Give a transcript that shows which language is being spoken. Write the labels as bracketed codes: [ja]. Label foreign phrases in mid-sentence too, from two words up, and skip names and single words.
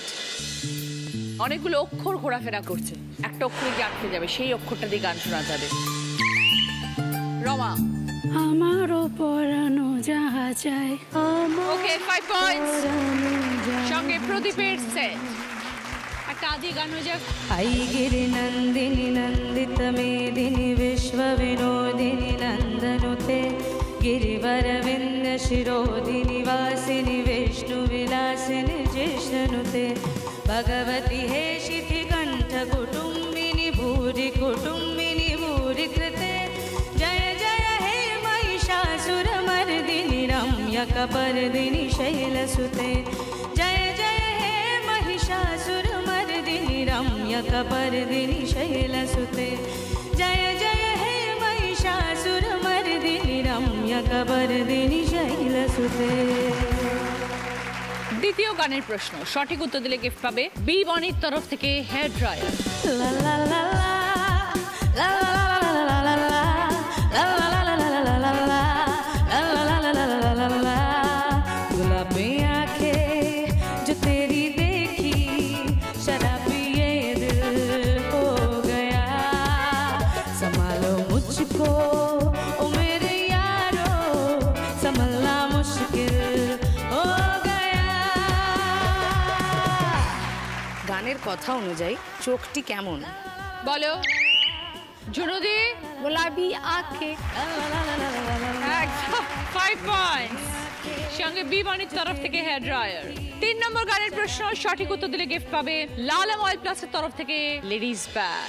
[bn] অনেকগুলো অক্ষর ঘোরাফেরা করছে, একটা অক্ষরে গিয়ে আটকে যাবে, সেই অক্ষরটা দিয়ে গান শোনা যাবে। রমা আমারও পরানো যাহা চাই, ওকে 5 পয়েন্টস। সঙ্গে প্রদীপের সেট। একটা আদি গান হয়ে যাক। [sa] ऐगिरि नन्दिनि नन्दितमेदिनि विश्वविनोदिनि नन्दनुते गिरिवरविन्दशिरोधिनि वासिनि विष्णुविलासिनि जिष्णुनुते भगवति हे शिखिकण्ठकुटुम्बिनि भूरि कुटुम्बिनि भूरि कृते जय जय हे महिषासुरमर्दिनि रम्यकपर्दिनि शैलसुते जय जय हे महिषासुरमर्दिनि रम्यकपर्दिनि शैलसुते जय जय हे महिषासुरमर्दिनि रम्यकपर्दिनि शैलसुते। [bn] দ্বিতীয় গানের প্রশ্ন, সঠিক উত্তর দিলে গিফট পাবে বি বনির তরফ থেকে হেয়ার ড্রায়ার। La la la la la la la la la [hi] गुलाबी आंखें जो तेरी देखी शराबी ये दिल हो गया संभालो मुझको ओ मेरे यारो संभलना मुश्किल हो गया। [bn] গানের কথা অনুযায়ী চোখটি কেমন? বলো জুনুদি। গোলাপি আঁখে। 5 পয়েন্টস। সঙ্গে বি বনির তরফ থেকে হেয়ার ড্রায়ার। 3 নম্বর গানের প্রশ্ন, সঠিক উত্তর দিলে গিফট পাবে লালম অয়েল প্লাসের তরফ থেকে লেডিস ব্যাগ।